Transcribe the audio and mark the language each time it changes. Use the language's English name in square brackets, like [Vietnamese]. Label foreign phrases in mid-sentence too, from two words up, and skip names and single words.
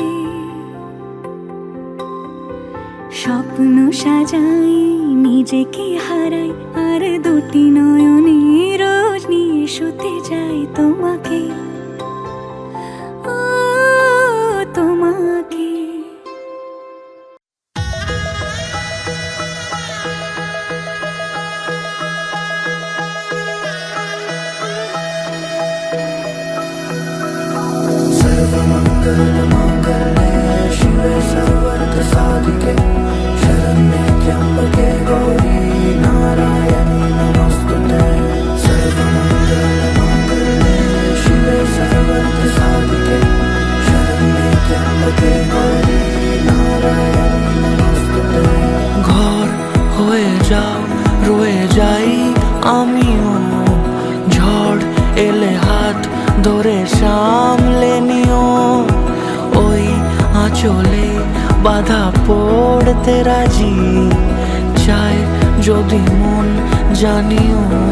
[Bangla] স্বপ্ন সাজাই, নিজেকে হারাই, আর দুটি নয়নে রোজ নিয়ে শুতে যাই তোমাকে, ও তোমাকে। [Sanskrit] सर्वमङ्गलमाङ्गल्ये शिवे सर्वार्थसाधिके शरण्ये त्र्यम्बके गौरी नारायणी नमोस्तुते। सर्वमङ्गलमाङ्गल्ये शिवे सर्वार्थसाधिके शरण्ये त्र्यम्बके गौरी नारायणी नमोस्तुते। [Bangla] ঘর হয়ে যাও, রয়ে যাই আমিও, ঝড় এলে হাত ধরে সামলে নিও, ওই আঁচলে বাধা পড়তে রাজি, চাই যদি মন জানিও।